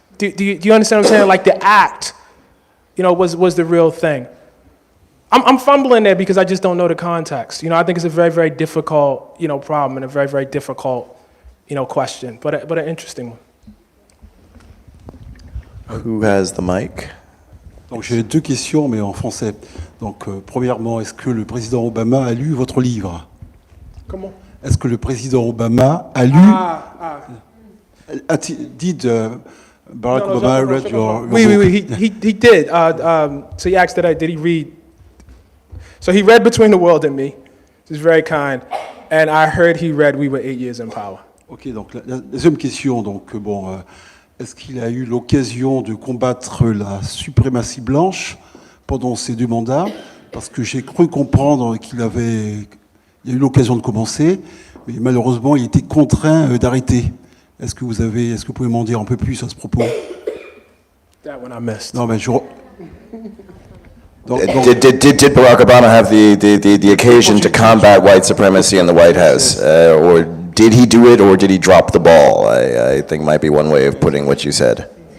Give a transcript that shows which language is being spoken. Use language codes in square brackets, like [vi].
[en] Do you understand what I'm saying? Like the act, you know, was the real thing. I'm fumbling there because I just don't know the context. You know, I think it's a very, very difficult, you know, problem and a very, very difficult, you know, question, but an interesting one. Who has the mic? [fr] Donc j'ai deux questions, mais en français. Donc premièrement, est-ce que le président Obama a lu votre livre? Comment? Est-ce que le président Obama a lu? [en] Did Barack Obama read your book? [fr] Oui, [en] he did. So he asked did he read? So he read Between the World and Me. He's very kind. And I heard he read We Were 8 Years in Power. [fr] Ok, donc la deuxième question, donc bon, est-ce qu'il a eu l'occasion de combattre la suprématie blanche pendant ces deux mandats? Parce que j'ai cru comprendre qu'il y a eu l'occasion de commencer, mais malheureusement, il était contraint d'arrêter. Est-ce que vous pouvez m'en dire un peu plus à ce propos? [en] That one I missed. [fr] Non, mais [en] Did Barack Obama have the occasion to combat white supremacy in the White House, or did he do it or did he drop the ball? I think might be one way of putting what you said.